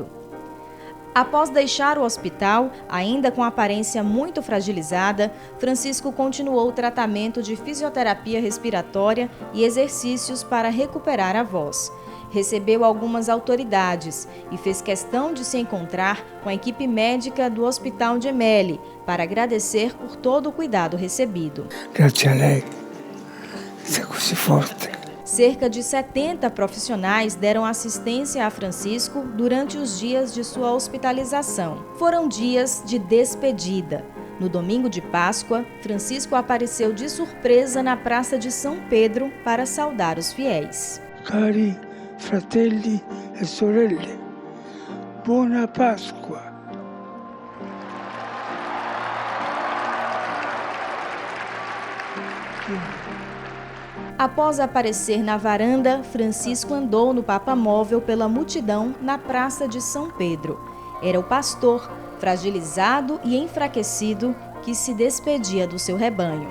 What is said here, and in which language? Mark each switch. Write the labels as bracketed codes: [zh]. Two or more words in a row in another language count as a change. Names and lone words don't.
[pt] Após deixar o hospital, ainda com aparência muito fragilizada, Francisco continuou o tratamento de fisioterapia respiratória e exercícios para recuperar a voz. Recebeu algumas autoridades e fez questão de se encontrar com a equipe médica do Hospital Gemelli para agradecer por todo o cuidado recebido. [it] Grazie a lei, sei così forte. [pt] Cerca de 70 profissionais deram assistência a Francisco durante os dias de sua hospitalização. Foram dias de despedida. No domingo de Páscoa, Francisco apareceu de surpresa na Praça de São Pedro para saudar os fiéis. [it] Cari fratelli e sorelle, buona Pasqua. [pt] Após aparecer na varanda, Francisco andou no papamóvel pela multidão na Praça de São Pedro. Era o pastor, fragilizado e enfraquecido, que se despedia do seu rebanho.